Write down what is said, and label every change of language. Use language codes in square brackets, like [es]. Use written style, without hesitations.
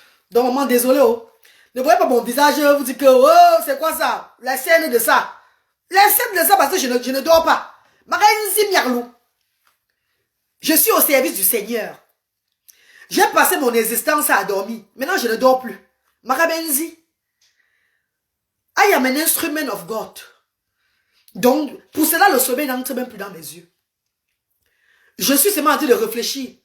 [fr] Donc, maman, désolé, oh. Ne voyez pas mon visage, vous dites que, oh, c'est quoi ça? La scène de ça. La scène de ça parce que je ne dors pas. Ma reine Zimiarlou. Je suis au service du Seigneur. J'ai passé mon existence à dormir. Maintenant, je ne dors plus. Marabenzi. [en] I am an instrument of God. [fr] Donc, pour cela, le sommeil n'entre même plus dans mes yeux. Je suis seulement en train de réfléchir.